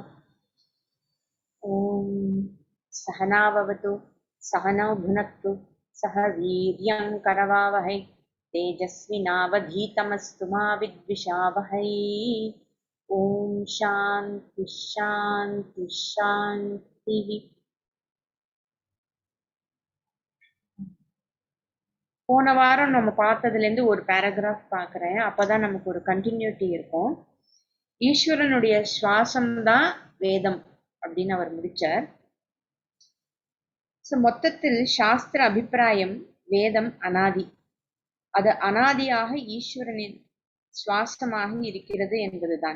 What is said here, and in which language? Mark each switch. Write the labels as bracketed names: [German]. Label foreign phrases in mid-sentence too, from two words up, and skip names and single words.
[Sanskrit] ॐ सहनाववतु सहनौ भुनक्तु सह वीर्यं करवावहै तेजस्विनावधीतमस्तु मा विद्विषावहै। ॐ शान्ति शान्ति शान्तिः। [Tamil] போன வாரம் நம்ம பார்த்ததுலேருந்து ஒரு பேராகிராஃப் பார்க்குறேன். அப்போதான் நமக்கு ஒரு கண்டினியூட்டி இருக்கும். ஈஸ்வரனுடைய சுவாசம்தான் வேதம் அப்படின்னு அவர் முடிச்சார். மொத்தத்தில் சாஸ்திர அபிப்பிராயம் வேதம் அனாதி, அது அனாதியாக ஈஸ்வரனின் சுவாசமாக இருக்கிறது என்பதுதான்.